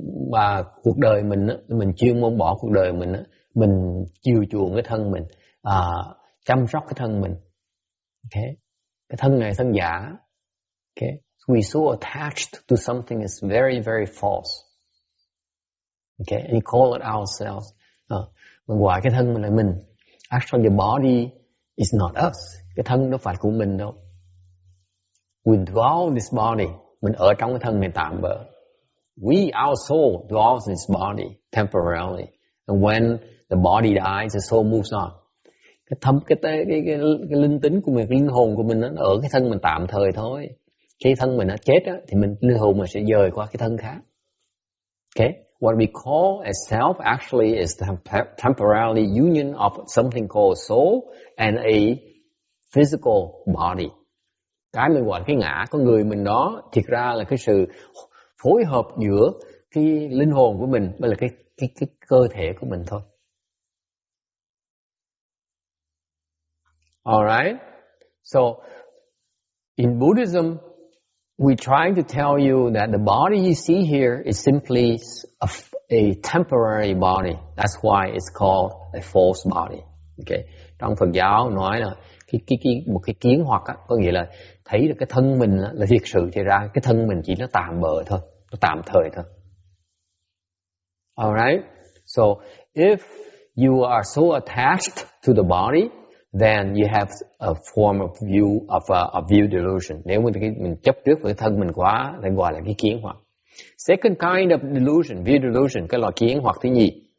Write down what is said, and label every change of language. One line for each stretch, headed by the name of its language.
Vietnamese: Mà cuộc đời mình chuyên môn bỏ cuộc đời mình chiều chuộng cái thân mình, chăm sóc cái thân mình. Okay. Cái thân này thân giả. Okay.
English: We so attached to something that's very, very false. Okay. And we call it ourselves.
Vietnamese: Mình gọi cái thân mình là mình.
English: Actually the body is not us.
Vietnamese: Cái thân đó phải của mình đâu.
English: We dwell this body.
Vietnamese: Mình ở trong cái thân này tạm bợ.
English: Our soul dwells in this body temporarily. And when the body dies, the soul moves on.
Vietnamese: Cái linh tính của mình, cái linh hồn của mình nó ở cái thân mình tạm thời thôi. Khi thân mình nó chết á, thì linh hồn mình sẽ dời qua cái thân khác.
English: Okay? What we call as self actually is the temporary union of something called soul and a physical body.
Vietnamese: Cái mình gọi cái ngã, con người mình đó, thiệt ra là cái sự phối hợp giữa cái linh hồn của mình với là cái cơ thể của mình thôi.
English: Alright? So, in Buddhism, we try to tell you that the body you see here is simply a temporary body. That's why it's called a false body. Okay?
Vietnamese: Trong Phật giáo nói là một cái kiến hoặc á, có nghĩa là thấy được cái thân mình là thiệt sự, thì ra cái thân mình chỉ nó tạm bợ thôi, nó tạm thời thôi.
English: Alright? So, if you are so attached to the body, then you have a form of view delusion.
Vietnamese: Nếu mình chấp trước với thân mình quá, thì gọi là cái kiến hoặc.
English: Second kind of delusion, view delusion,
Vietnamese: cái loại kiến hoặc thứ nhì.